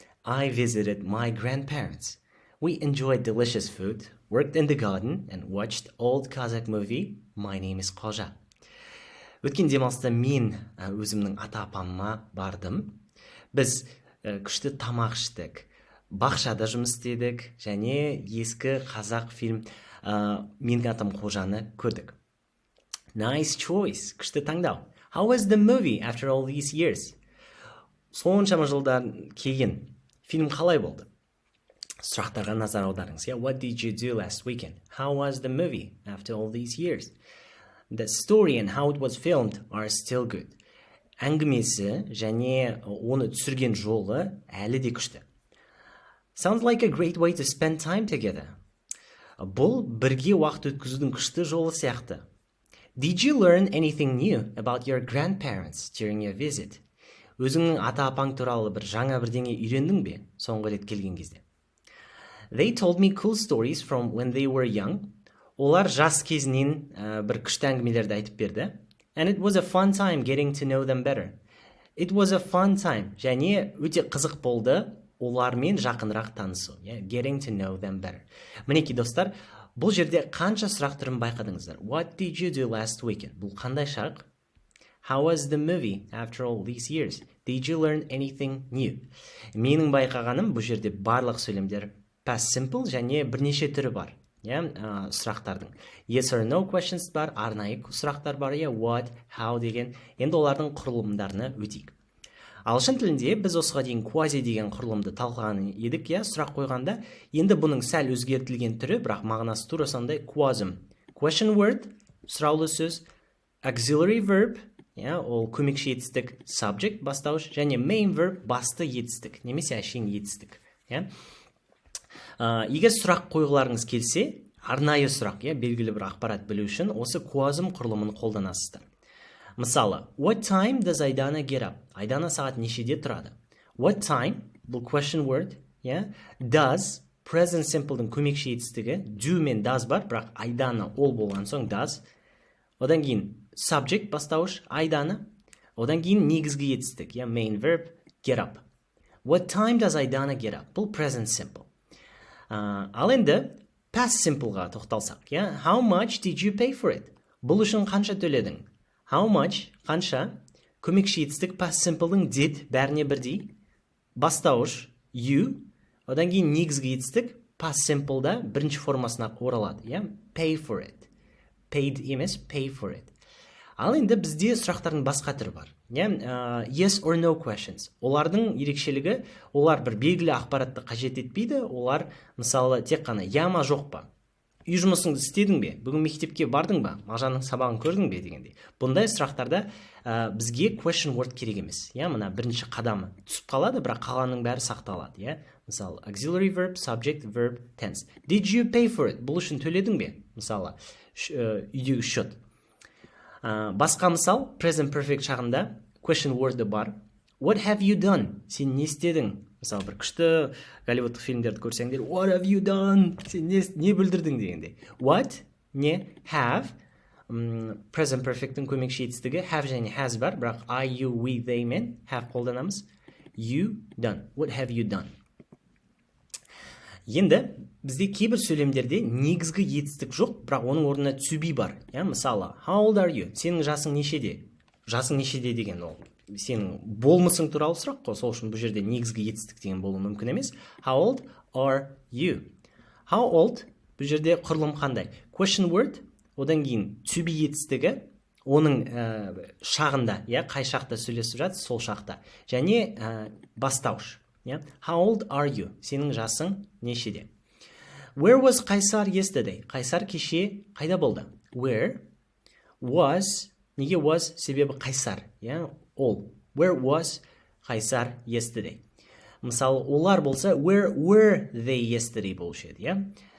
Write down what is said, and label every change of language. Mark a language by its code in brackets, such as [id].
[en] I visited my grandparents. We enjoyed delicious food, worked in the garden, and watched old Kazakh movie. My name is Қожа. [kk] Өткен демалыста мен өзімнің ата-апама бардым. Біз күшті тамақ іштік, бақшада жұмыс істедік, және ескі қазақ фильм Менің атам Қожаны көрдік. [en] Nice choice. [kk] Күшті таңдау. [en] How was the movie after all these years? [kk] Соншама жылдан кейін фильм қалай болды? Сұрақтарға назар аударыңыз. [en] What did you do last weekend? How was the movie after all these years? The story and how it was filmed are still good. [kk] Әңгімесі және оны түсірген жолы әлі де күшті. [en] Sounds like a great way to spend time together. [kk] Бұл бірге уақыт өткізудің күшті жолы сияқты. [en] Did you learn anything new about your grandparents during your visit? [kk] Өзіңнің ата-апаң туралы бір жаңа бірдеңе үйрендің бе соңғы рет келген кезде? [en] They told me cool stories from when they were young. [kk] Олар жас кезінен бір күшті әңгімелерді айтып берді. [en] And it was a fun time getting to know them better. It was a fun time. [kk] Және өте қызық болды олармен жақынырақ танысу. [en] Getting to know them better. [kk] Мінекей достар, бұл жерде қанша сұрақ түрін байқадыңыздар? [en] What did you do last weekend? [kk] Бұл қандай шақ? [en] How was the movie after all these years? Did you learn anything new? [kk] Менің байқағаным бұл жерде барлық сөйлемдер past simple және бірнеше түрі бар. Сұрақтардың. [en] Yes or no questions [kk] бар, арнайы сұрақтар бар, what, how деген. Енді олардың құрылымдарына өтейік. Ағылшын тілінде біз осыға дейін quasi деген құрылымды талқылаған едік, сұрақ қойғанда. Енді бұның сәл өзгертілген түрі, бірақ мағынасы тура сондай quasum. Question word, сұраулы сөз, auxiliary verb, ол көмекші етістік, subject, бастауыш, және main verb, басты етістік, немесе әшейін етістік. Егер сұрақ қойғыларыңыз келсе, арнайы сұрақ, белгілі бір ақпарат білу үшін осы quasum құрылымын қолданасыздар. Мысалы, [en] what time does Айдана get up? [kk] Айдана сағат нешеде тұрады? [en] What time, [kk] бұл question word, does, present simple'дың көмекші етістігі, do мен does бар, бірақ Айдана ол болған соң does. Одан кейін subject бастауыш, Айдана. Одан кейін негізгі етістік, main verb, get up. [en] What time does Айдана get up? [kk] Бұл [en] present simple. [kk] Ал енді past simpleға тоқталсақ, [en] how much did you pay for it? [kk] Бұл үшін қанша төледің? How much, қанша, көмекші етістік past simple'дың did бәріне бірдей, бастауыш you, одан кейін негізгі етістік past simple'да бірінші формасына оралады, [en] pay for it. Paid [kk] емес, [en] pay for it. [kk] Ал енді бізде сұрақтардың басқа түрі бар. [en] Yes or no questions. [kk] Олардың ерекшелігі, олар бір белгілі ақпаратты қажет етпейді, олар мысалы тек қана ма жоқ па? Үй жұмысыңды істедің бе? Бүгін мектепке бардың ба? Мағжанның сабағын көрдің бе дегендей. Бұндай сұрақтарда бізге question word керек емес. Мына бірінші қадамы түсіп қалады, бірақ қалғанның бәрі сақталады. [en] Мысалы, auxiliary verb, subject, verb, tense. Did you pay for it? [kk] Бұл үшін төледің бе? Мысалы, үйдегі счет. Басқа мысал, present perfect шағында question word'ы бар. [en] What have you done? [kk] Сен не істедің? Мысалы, бір күшті голливудтық фильмдерді көрсеңдер, [en] what have you done? [kk] Сен не бүлдірдің дегенде. What, не, have, present perfect'ің көмекші етістігі, have және has бар, бірақ I, you, we, they мен have қолданамыз. [en] You done. What have you done? [kk] Енді бізде кейбір сөйлемдерде негізгі етістік жоқ, бірақ оның орнына to be бар. [en] Мысалы, how old are you? [kk] Сенің жасың нешеде? Жасың нешеде деген ол сенің болмысың туралы сұрақ қой, сол үшін бұл жерде негізгі етістік деген болуы мүмкін емес. [en] How old are you? [kk] How old бұл жерде құрылым қандай? Question word, одан кейін to be етістігі, оның шағында, қай шақта сөйлесіп жатыр, сол шақта. Және бастауыш. [en] How old are you? [kk] Сенің жасың нешеде? [en] Where was Қайсар yesterday? [kk] Қайсар кеше қайда болды? [en] Where was, [kk] неге [en] was? [kk] Себебі Қайсар, all. [en] Where was Қайсар yesterday? [kk] Мысалы, олар болса, [en] where were they yesterday [kk] болушы еді,